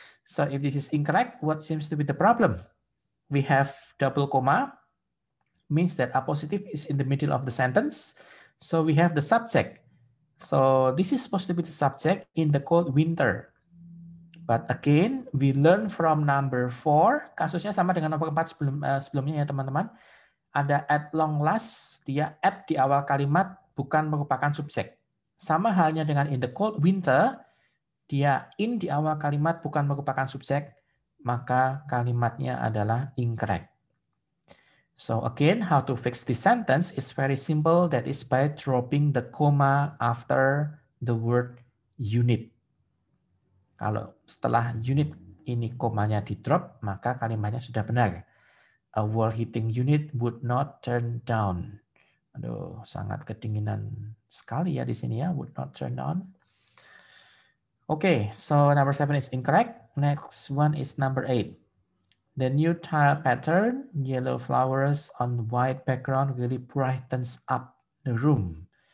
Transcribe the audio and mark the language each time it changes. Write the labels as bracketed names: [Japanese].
[English] So if this is incorrect, what seems to be the problem? We have double comma, means that apositive is in the middle of the sentence. So we have the subject. So this is supposed to be the subject in the cold winter. But again, we learn from number 4. [Indonesian] Kasusnya sama dengan nomor 4 sebelumnya ya teman-teman. Ada [English] at long last, [Indonesian] dia at di awal kalimat bukan merupakan subjek. Sama halnya dengan [English] in the cold winter, [Indonesian] dia in di awal kalimat bukan merupakan subjek, maka kalimatnya adalah incorrect. [English] So again, how to fix this sentence is very simple. That is by dropping the comma after the word unit. [Indonesian] Kalau setelah unit ini komanya di drop, maka kalimatnya sudah benar. [English] A wall heating unit would not turn down. [Indonesian] Aduh, sangat kedinginan sekali ya di sini ya, [English] would not turn on. Okay, so number 7 is incorrect. Next one is number 8. The new tile pattern, yellow flowers on white background, really brightens up the room.